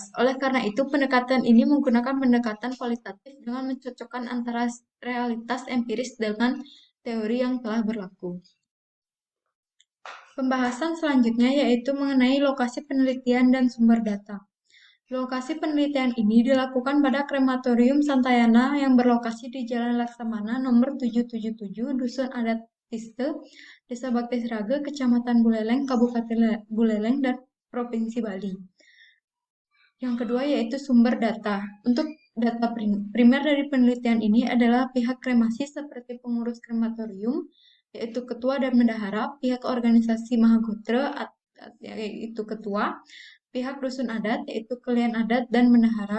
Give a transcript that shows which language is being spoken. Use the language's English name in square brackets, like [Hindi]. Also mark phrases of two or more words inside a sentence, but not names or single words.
[Indonesian] Oleh karena itu, pendekatan ini menggunakan pendekatan kualitatif dengan mencocokkan antara realitas empiris dengan teori yang telah berlaku. Pembahasan selanjutnya yaitu mengenai lokasi penelitian dan sumber data. Lokasi penelitian ini dilakukan pada Krematorium Santayana yang berlokasi di Jalan Laksamana nomor 777, Dusun Adat Tiste, Desa Bakti Seraga, Kecamatan Buleleng, Kabupaten Buleleng, dan Provinsi Bali. Yang kedua yaitu sumber data. Untuk data primer dari penelitian ini adalah pihak kremasi seperti pengurus krematorium, yaitu ketua dan bendahara, pihak organisasi Mahagotra, yaitu ketua, pihak dusun adat, yaitu kalian adat dan bendahara.